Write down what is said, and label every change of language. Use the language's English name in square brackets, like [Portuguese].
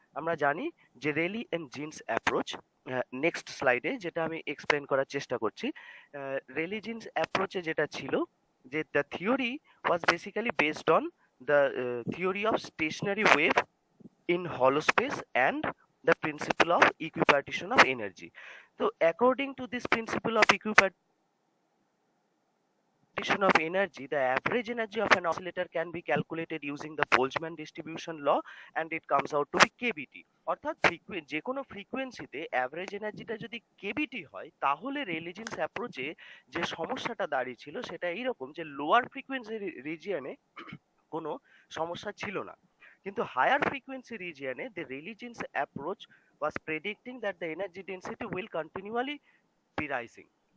[Bangla] আমরা জানি যে rally and jeans approach, next স্লাইডে যেটা আমি এক্সপ্লেন করার চেষ্টা করছি, রেলি জিন্স অ্যাপ্রোচে যেটা ছিল যে the theory was basically based on the theory of stationery wave [English] in hollow space and the principle of equipartition of energy. So according to this principle of equipartition of energy, the average energy of an oscillator can be calculated using the Boltzmann distribution law and it comes out to be kbt. [Bangla] অর্থাৎ যে কোনো ফ্রিকোয়েন্সিতে average এনার্জিটা যদি kBT হয় তাহলে রেলে jeans অ্যাপ্রোচে যে সমস্যাটা দাঁড়িয়েছিল সেটা এইরকম যে লোয়ার ফ্রিকোয়েন্সি রিজিয়নে কোনো সমস্যা ছিল না, কিন্তু higher frequency রিজিয়নে [English] the Rayleigh Jeans approach was predicting that the energy density will continually be rising.